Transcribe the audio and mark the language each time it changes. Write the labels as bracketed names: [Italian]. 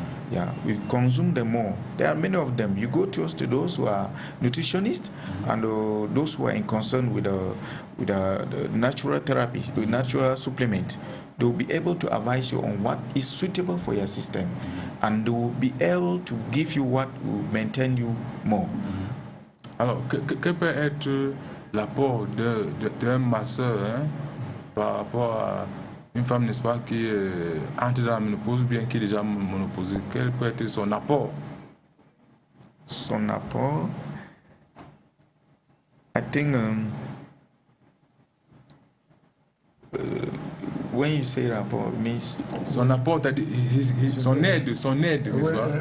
[English] Yeah, we consume them more. There are many of them. You go to those who are nutritionists and those who are in concern with the natural therapy, the natural supplement. They will be able to advise you on what is suitable for your system, and they will be able to give you what will maintain you more. [French] Alors, quel peut être l'apport d'un masseur par rapport à une femme, n'est-ce pas, qui entre dans la ménopause ou bien qui est déjà ménopausée? Quel peut être son apport? Son apport, [English] I think when you say rapport, means [French] son apport, son aide, n'est-ce pas?